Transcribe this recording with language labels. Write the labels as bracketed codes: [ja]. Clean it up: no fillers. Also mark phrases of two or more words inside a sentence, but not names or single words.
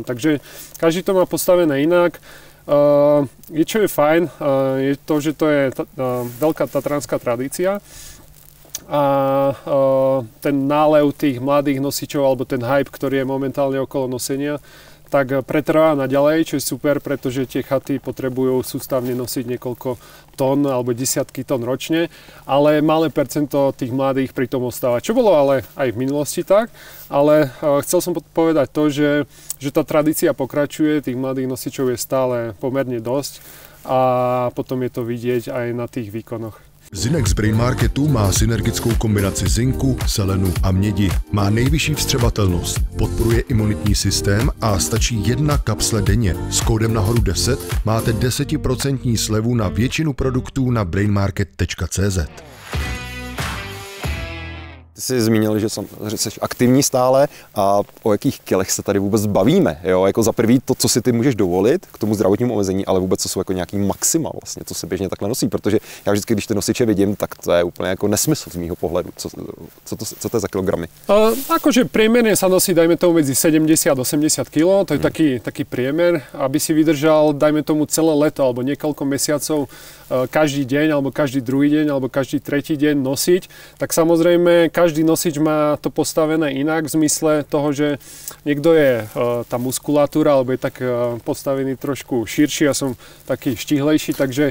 [sk] Takže každý to má postavené inak. Čo je fajn, je to, že to je veľká tatranská tradícia a ten nálev tých mladých nosičov alebo ten hype, ktorý je momentálne okolo nosenia, tak pretrvá naďalej, čo je super, pretože tie chaty potrebujú sústavne nosiť niekoľko tón alebo desiatky tón ročne, ale malé percento tých mladých pri tom ostáva. Čo bolo ale aj v minulosti tak, ale chcel som povedať to, že tá tradícia pokračuje, tých mladých nosičov je stále pomerne dosť a potom je to vidieť aj na tých výkonoch. [cs] Zinex Brain Marketu má synergickou kombinaci zinku, selenu a mědi. Má nejvyšší vstřebatelnost, podporuje imunitní systém a stačí 1 kapsle denně. S kódem nahoru 10 máte 10% slevu na většinu produktů na brainmarket.cz. Ty jsi zmínil, že jsi aktivní stále a o jakých kilech se tady vůbec bavíme, jo? Jako za prvý to, co si ty můžeš dovolit k tomu zdravotnímu omezení, ale vůbec co jsou jako nějaký maxima vlastně, co se běžně takhle nosí, protože já vždycky, když ty nosiče vidím, tak to je úplně jako nesmysl z mýho pohledu. Co to je za kilogramy? [sk] Akože priemerne sa nosí, dajme tomu, medzi 70 a 80 kg, to je taký priemer, aby si vydržal, dajme tomu, celé leto alebo niekoľko mesiacov každý deň, alebo každý druhý deň, alebo každý tretí deň nosiť, tak samozrejme každý nosič má to postavené inak v zmysle toho, že niekto je tá muskulatúra, alebo je tak postavený trošku širší, ja som taký štihlejší, takže...